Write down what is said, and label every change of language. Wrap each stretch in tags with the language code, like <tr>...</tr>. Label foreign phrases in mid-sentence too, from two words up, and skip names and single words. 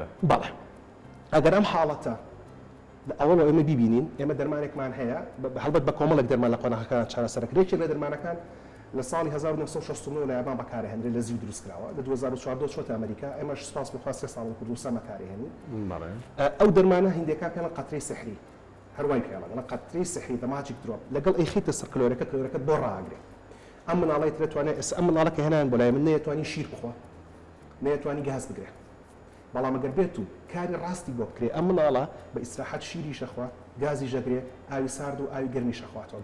<ckb>بەڵێ ئەگەر ئەم حاڵەتە ئەوڵ ئێمە ببینین ئێمە دەرمانێکمان هەیە هەڵبەت بە کۆمەڵێک دەرمان لە قۆناغەکان چارەسەرکرێکی لە دەرمانەکان لە ساڵی 1969 لە یابان بەکارهێنرێت لە زیو دروستکراوە لە 2014 چۆتە ئەمریکا ئێمەش سپاس بخوا 3 ساڵ کوردستان بەکارهێنین ئەو دەرمانە هیندەکان پێڵە قەترەی سحری هەروای پێڵە لە قەترەی سحری</ckb> <en>the magic drop</en> <ckb>لەگەڵ ئەیخیتە سەر کلۆرەکەت بۆ ڕاگرێت ئەم مناڵی دەتوانێت ئەم مناڵەکە هێنان بۆ لای من نەیەتوانی شیر بخوا نەیەتوانی گاز بگرێت بەڵام ئەگەر بێت و کاری ڕاستی بۆ بکرێ ئەم مناڵە بە ئیسراحەت شیری شەخوا گازی ژەگرێ ئاوی سارد و ئاوی گەرمی شەخواتەوە</ckb>